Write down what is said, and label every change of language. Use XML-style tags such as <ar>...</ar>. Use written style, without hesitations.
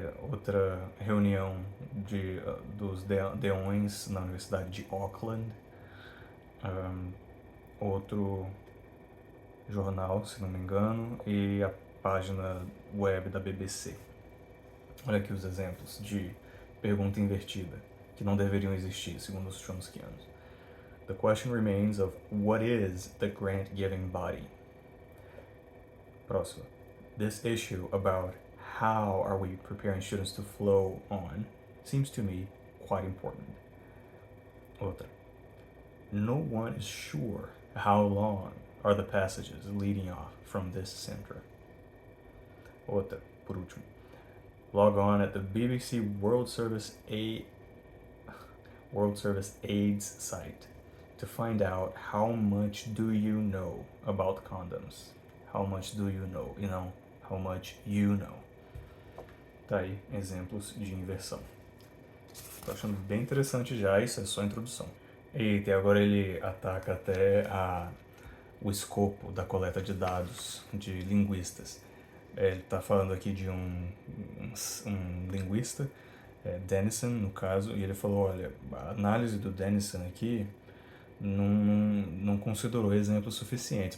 <pt>outra reunião dos deões na Universidade de Auckland, outro jornal, se não me engano, e a página web da BBC. Olha aqui os exemplos de pergunta invertida, que não deveriam existir, segundo os Chomskyanos.</pt> <en>The question remains of what is the grant-giving body?</en> <pt>Próximo.</pt> <en>This issue about how are we preparing students to flow on seems to me quite important.</en> <pt>Outra.</pt> <en>No one is sure how long are the passages leading off from this center.</en> <pt>Outra, por último.</pt> <en>Log on at the BBC World Service AIDS site to find out how much do you know about condoms. How much do you know?</en> <pt>E não</pt> <en>how much you know.</en> <pt>Tá aí, exemplos de inversão. Tô achando bem interessante já, isso é só a introdução. E agora ele ataca até o escopo da coleta de dados de linguistas. Ele está falando aqui de um linguista, Denison no caso, e ele falou, olha, a análise do Denison aqui não considerou exemplos suficientes.</pt>